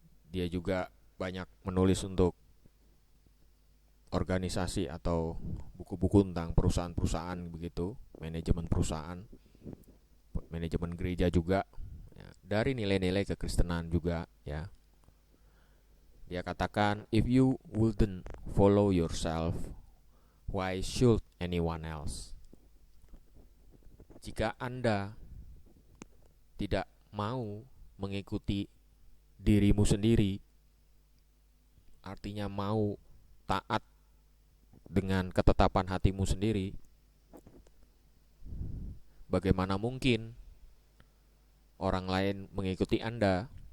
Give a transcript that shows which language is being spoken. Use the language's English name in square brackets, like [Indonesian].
[Indonesian] Dia juga banyak menulis untuk organisasi atau buku-buku tentang perusahaan-perusahaan begitu, manajemen perusahaan, manajemen gereja juga ya, dari nilai-nilai kekristenan juga ya. [English] Dia katakan, if you wouldn't follow yourself, why should anyone else? [Indonesian] Jika Anda tidak mau mengikuti dirimu sendiri, artinya mau taat dengan ketetapan hatimu sendiri, bagaimana mungkin orang lain mengikuti Anda?